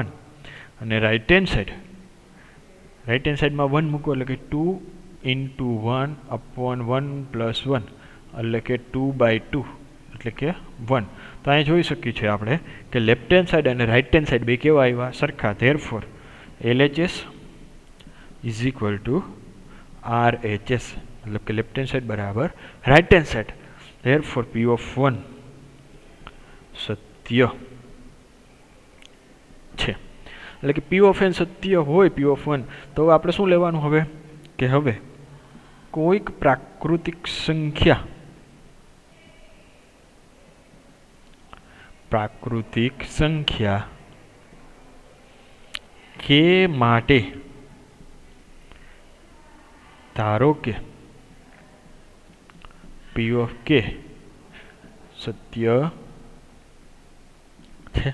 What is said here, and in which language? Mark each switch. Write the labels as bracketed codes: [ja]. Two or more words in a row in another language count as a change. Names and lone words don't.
[gu] અને [en] right hand sideમાં [gu] 1 મૂકો એટલે કે 2 × 1 upon 1 + 1 એટલે કે 2/2 એટલે કે 1. તો અહીંયા જોઈ શકીએ છીએ આપણે કે [en] left hand side [gu] અને [en] right hand side [gu] બે કેવા આવ્યા? [en] સરખા. ધેરફોર LHS is equal to RHS, [hi] मतलब कि [en] left hand side बराबर right hand side. therefore p of 1 [gu] સત્ય છે. એટલે કે [en] p of n [gu] સત્ય હોય [en] p of 1 [gu] તો આપણે શું લેવાનું હવે? કે હવે કોઈક પ્રાકૃતિક સંખ્યા કે માટે ધારો કે [en] p of k [gu] સત્ય છે.